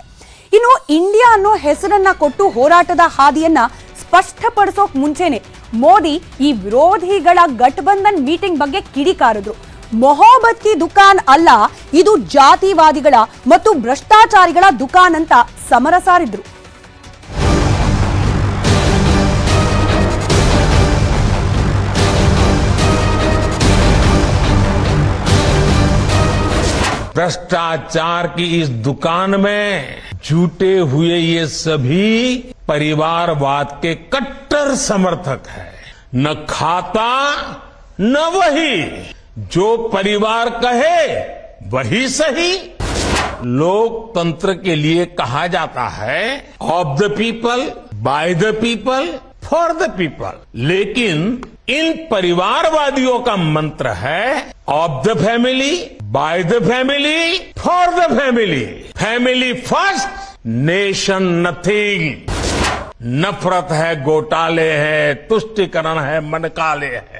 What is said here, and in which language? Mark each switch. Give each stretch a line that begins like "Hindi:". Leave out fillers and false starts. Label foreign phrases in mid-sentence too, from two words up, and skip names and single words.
Kannada: ಇನ್ನು ಇಂಡಿಯಾ ಅನ್ನೋ ಹೆಸರನ್ನ ಕೊಟ್ಟು ಹೋರಾಟದ ಹಾದಿಯನ್ನ ಸ್ಪಷ್ಟಪಡಿಸೋಕ್ ಮುಂಚೆನೆ ಮೋದಿ ಈ ವಿರೋಧಿಗಳ ಗಠಬಂಧನ್ ಮೀಟಿಂಗ್ ಬಗ್ಗೆ ಕಿಡಿಕಾರಿದ್ರು.
Hindi: मोहब्बत की दुकान
Kannada: ಅಲ್ಲ, ಇದು ಜಾತಿವಾದಿಗಳ ಮತ್ತು ಭ್ರಷ್ಟಾಚಾರಿಗಳ ದುಕಾನ್ ಅಂತ ಸಮರ ಸಾರಿದ್ರು.
Hindi: भ्रष्टाचार की इस दुकान में झूठे हुए ये सभी परिवारवाद के कट्टर समर्थक हैं। न खाता न वही, जो परिवार कहे वही सही। लोकतंत्र के लिए कहा जाता है
English: of the people, by the people, for the people.
Hindi: लेकिन इन परिवारवादियों का मंत्र है
English: of the family, by the family, for the family. Family first, nation nothing.
Hindi: नफरत है, घोटाले है, तुष्टिकरण है, मनकाले है।